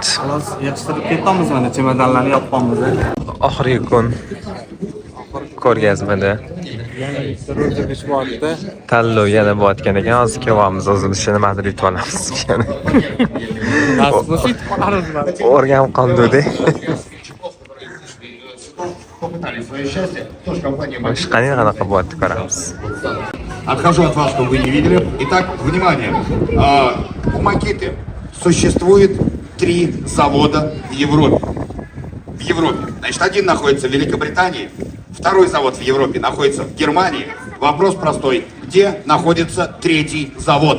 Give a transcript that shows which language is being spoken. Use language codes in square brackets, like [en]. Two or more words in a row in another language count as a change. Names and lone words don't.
[uz] Xolos, yig'ishtirib ketamiz mana chemodanlarni yopganmiz. Oxirgi kun ko'rgazmada Ro'zg'orish bordi. tanlov yana bo'layotgan ekan. Hozir kelyapmiz, o'zimizni nimadir yutib olamiz. Nasib bo'lsa yutib qolarmiz. O'rganib qoldik. [ru] Попытали свое счастье. Тоже компания [uz] Qani qanaqa bo'layapti ko'ramiz. [ru] Отхожу от вас, чтобы вы не видели. Итак, внимание. У Макиты существует 3 завода в Европе. В Европе. Значит, один находится в Великобритании, второй завод в Европе находится в Германии. Вопрос простой. Где находится 3-й завод?